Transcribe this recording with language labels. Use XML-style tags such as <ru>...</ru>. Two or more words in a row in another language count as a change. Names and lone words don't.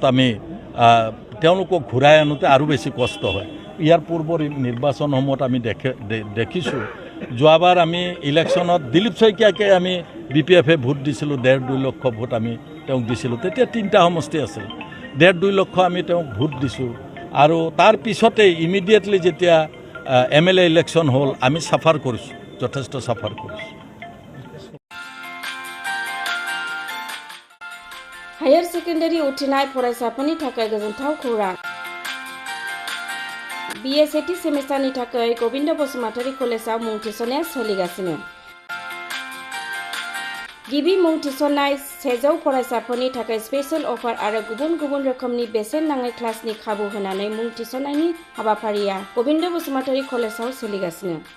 <as>আমি তেওঁলোকক ঘূৰাই আনোতে আৰু বেছি কষ্ট হয় ইয়াৰ পূৰ্বৰ নিৰ্বাচনসমূহত আমি দেখিছোঁ যোৱাবাৰ আমি ইলেকশ্যনত দিলীপ শইকীয়াকে আমি BPF ভোট দিছিলোঁ 1.5-2 লক্ষ ভোট আমি তেওঁক দিছিলোঁ তেতিয়া 3টা সমষ্টি আছিল 1.5-2 লক্ষ আমি তেওঁক ভোট দিছোঁ আৰু তাৰ পিছতে ইমিডিয়েটলি যেতিয়া</as> <en>MLA election</en> <as>হ'ল আমি সাফাৰ কৰিছোঁ যথেষ্ট সাফাৰ কৰিছোঁ</as> <en>higher secondary</en> <brx>उथ्रिनाय फरायसाफोरनि थाखाय गोजोनथाव खौरां BSAT सेमिस्टारनि थाखाय गोविन्द बसुमतारी कलेजाव मुं थिसननाया सोलिगासिनो गिबि मुं थिसननाय 100 फरायसाफोरनि थाखाय</brx> <en>special offer</en> <brx>आरो गुबुन गुबुन रोखोमनि बेसेन नाङै क्लासनि खाबु होनानै मुं थिसननायनि हाबाफारिया गोविन्द बसुमतारी कलेजाव सोलिगासिनो</brx>